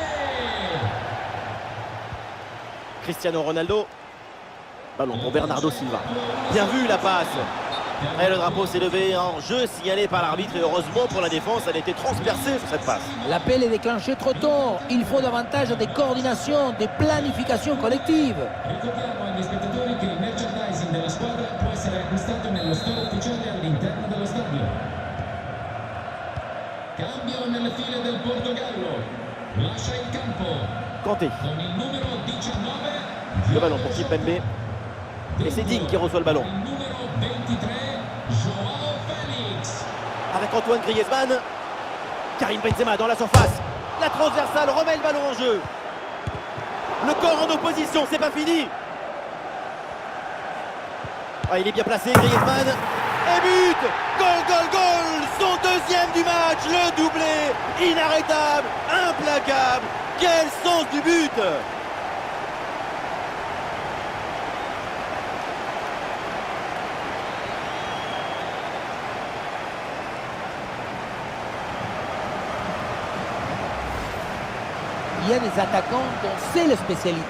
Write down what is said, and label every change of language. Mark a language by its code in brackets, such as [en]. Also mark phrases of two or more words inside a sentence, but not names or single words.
[fr] Cristiano Ronaldo. Ballon pour Bernardo Silva. Bien vu la passe. Et le drapeau s'est levé en jeu signalé par l'arbitre et heureusement pour la défense, elle a été transpercée sur cette passe. L'appel est déclenché trop tôt. Il faut davantage de coordination, de planification collective. [it] Ricordiamo agli spettatori che il merchandising della squadra può essere acquistato nello store ufficiale all'interno dello stadio. Cambio nelle file del Portogallo. Lascia il campo Kanté. con il numero 19. [fr] Le ballon pour Kimpembe. Et c'est Digne qui reçoit le ballon. [it] Il numero 23, Joao Félix. [fr] Avec Antoine Griezmann. Karim Benzema dans la surface. La transversale remet le ballon en jeu. Le corps en opposition, c'est pas fini. Ah, il est bien placé, Griezmann. Et but. [en] Goal, goal, goal. [fr] Son deuxième du match, le doublé. Inarrêtable, implacable. Quel sens du but. Il y a des attaquants dont c'est la spécialité.